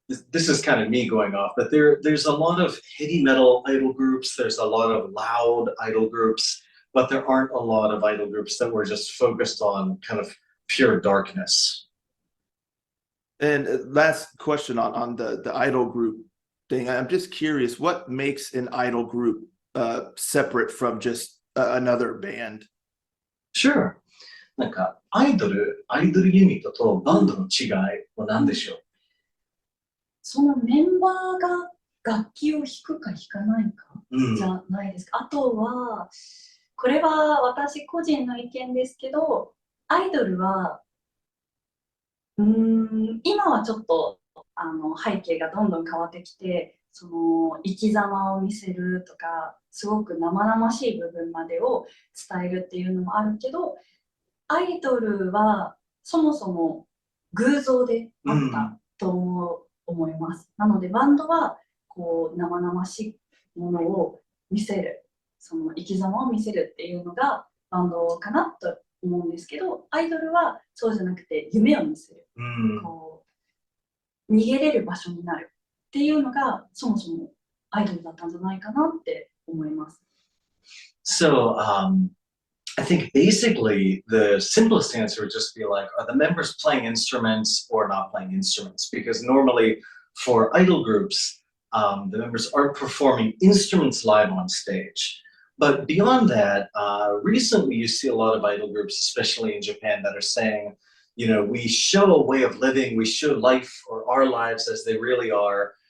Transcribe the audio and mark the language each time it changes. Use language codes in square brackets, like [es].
[en] this is kind of me going off, but there's a lot of heavy metal idol groups, there's a lot of loud idol groups, but there aren't a lot of idol groups that were just focused on kind of pure darkness. And last question on the idol group thing. I'm just curious, what makes an idol group separate from just another band? Sure. [ja] なんかアイドルユニットとバンドの違いは何でしょう？そのメンバーが楽器を弾くか弾かないかじゃないですか。あとは、これは私個人の意見ですけど、アイドルは今はちょっと背景がどんどん変わってきて、その生き様を見せるとか、すごく生々しい部分までを伝えるっていうのもあるけど、アイドルはそもそも偶像であったと思います。なのでバンドはこう生々しいものを見せる、その生き様を見せるっていうのがバンドかなと思うんですけど、アイドルはそうじゃなくて夢を見せる、こう逃げれる場所になるっていうのがそもそもアイドルだったんじゃないかなって思います。 [en] So, I think basically the simplest answer would just be like, are the members playing instruments or not playing instruments? Because normally for idol groups, the members aren't performing instruments live on stage. But beyond that, recently you see a lot of idol groups, especially in Japan, that are saying, you know, we show a way of living, we show life or our lives as they really are.